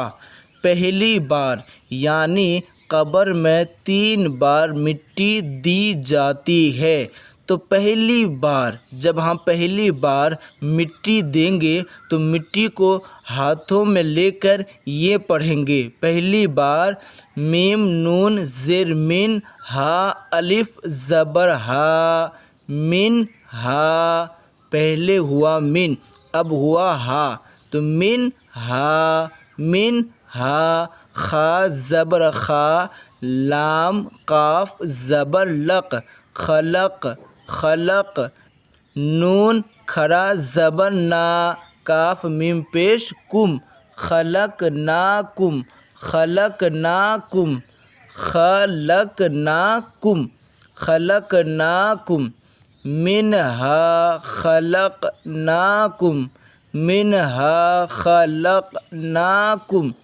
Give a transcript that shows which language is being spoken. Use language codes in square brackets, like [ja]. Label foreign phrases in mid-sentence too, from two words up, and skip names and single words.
[ur] پہلی بار یعنی قبر میں 3 بار مٹی دی جاتی ہے، تو پہلی بار جب ہم پہلی بار مٹی دیں گے تو مٹی کو ہاتھوں میں لے کر یہ پڑھیں گے۔ پہلی بار میم نون زیر من ہا الف زبر ہا، من ہا، پہلے ہوا من اب ہوا ہا، تو من ہا، من ہا، خا زبر خا، لام قاف زبر لق، خلق، خلق، نون کھڑا زبر نا، کاف میم پیش کم، خلقناکم، خلقناکم، خلقناکم، خلقناکم، [ar] منہا خلقناکم، منہا خلقناکم۔